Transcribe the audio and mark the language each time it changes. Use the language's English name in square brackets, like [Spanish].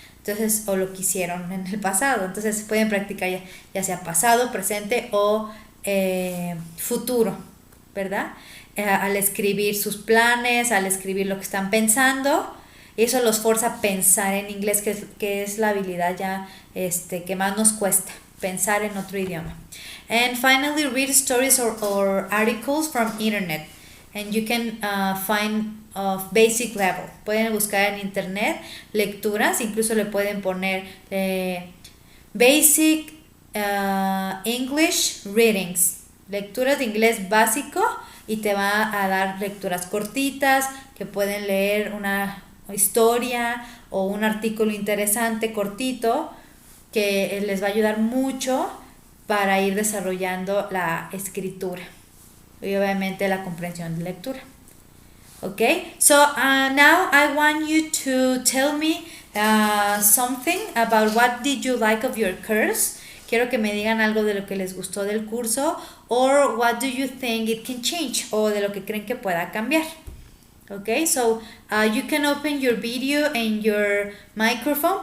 [Spanish] Entonces, o lo que hicieron en el pasado. Entonces pueden practicar ya sea pasado, presente o futuro, ¿verdad? Al escribir sus planes, al escribir lo que están pensando, eso los forza a pensar en inglés, que es la habilidad ya que más nos cuesta, pensar en otro idioma. [English] And finally, read stories or articles from internet. And you can find of basic level. [Spanish] Pueden buscar en internet lecturas, incluso le pueden poner [English] basic English readings, [Spanish] lecturas de inglés básico, y te va a dar lecturas cortitas que pueden leer una historia o un artículo interesante cortito que les va a ayudar mucho para ir desarrollando la escritura y obviamente la comprensión de lectura. [English] Okay, so now I want you to tell me something about what did you like of your course. [Spanish] quiero que me digan algo de lo que les gustó del curso, [English] or what do you think it can change, [Spanish] o de lo que creen que pueda cambiar. [English] Okay, so you can open your video and your microphone.